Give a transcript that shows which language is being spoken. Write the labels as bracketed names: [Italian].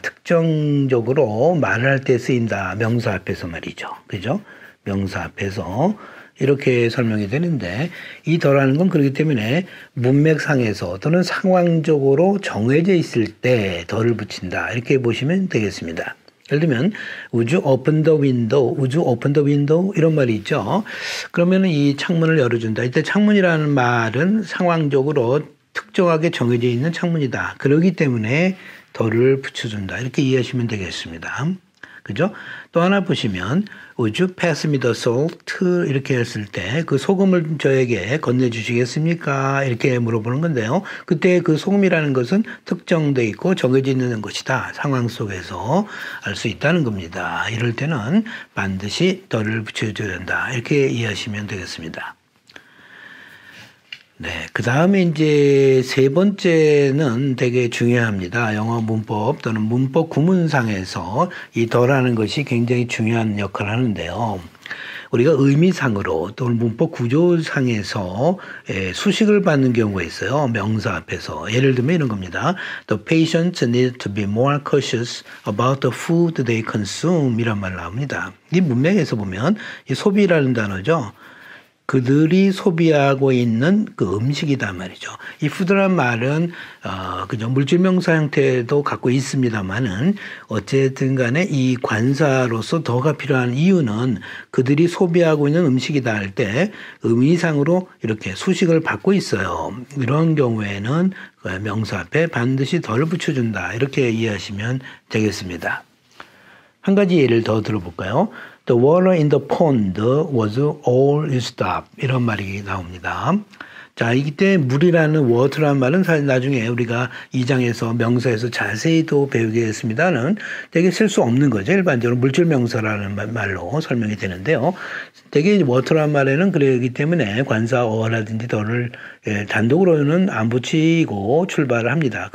[Korean] 특정적으로 말을 할 때 쓰인다. 명사 앞에서 말이죠. 그죠? 명사 앞에서 이렇게 설명이 되는데 이 더라는 건 그렇기 때문에 문맥상에서 또는 상황적으로 정해져 있을 때 더를 붙인다. 이렇게 보시면 되겠습니다. [English] 예를 들면 Would you open the window? Would you open the window? [Korean] 이런 말이 있죠. 그러면 이 창문을 열어준다. 이때 창문이라는 말은 상황적으로 특정하게 정해져 있는 창문이다. 그렇기 때문에 덜을 붙여준다. 이렇게 이해하시면 되겠습니다. 그죠? 또 하나 보시면 [English] Would you pass me the salt? [Korean] 이렇게 했을 때 그 소금을 저에게 건네주시겠습니까? 이렇게 물어보는 건데요. 그때 그 소금이라는 것은 특정돼 있고 정해져 있는 것이다. 상황 속에서 알 수 있다는 겁니다. 이럴 때는 반드시 덜을 붙여줘야 된다. 이렇게 이해하시면 되겠습니다. 네, 그 다음에 이제 세 번째는 되게 중요합니다. 영어 문법 또는 문법 구문상에서 이 덜하는 것이 굉장히 중요한 역할을 하는데요. 우리가 의미상으로 또는 문법 구조상에서 수식을 받는 경우가 있어요. 명사 앞에서. 예를 들면 이런 겁니다. [English] The patients need to be more cautious about the food they consume [Korean] 이란 말 나옵니다. 이 문맥에서 보면 이 소비라는 단어죠. 그들이 소비하고 있는 그 음식이단 말이죠. 이 푸드란 말은 그죠 물질명사 형태도 갖고 있습니다만은 어쨌든 간에 이 관사로서 더가 필요한 이유는 그들이 소비하고 있는 음식이다 할 때 의미상으로 이렇게 수식을 받고 있어요. 이런 경우에는 명사 앞에 반드시 덜 붙여준다. 이렇게 이해하시면 되겠습니다. 한 가지 예를 더 들어볼까요? [English] The water in the pond was all used up. [Korean] 이런 말이 나옵니다. 자, 이때 물이라는 water라는 말은 사실 나중에 우리가 2장에서 명사에서 자세히 또 배우겠습니다는 되게 쓸 수 없는 거죠. 일반적으로 물질 명사라는 말로 설명이 되는데요. 되게 water라는 말에는 그러기 때문에 관사 어라든지 더를 단독으로는 안 붙이고 출발을 합니다.